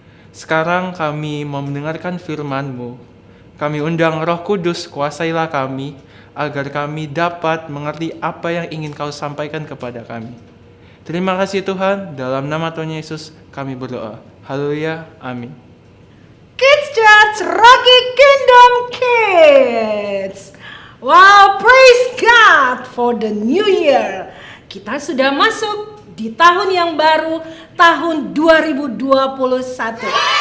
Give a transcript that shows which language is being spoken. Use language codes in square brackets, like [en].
[id] Sekarang kami mau mendengarkan firman-Mu. Kami undang Roh Kudus, kuasailah kami, agar kami dapat mengerti apa yang ingin Kau sampaikan kepada kami. Terima kasih Tuhan, dalam nama Tuhan Yesus kami berdoa. Haleluya, amin. Kids Church Rocky Kingdom Kids. [en] Wow, praise God for the new year. [id] Kita sudah masuk di tahun yang baru, tahun 2021.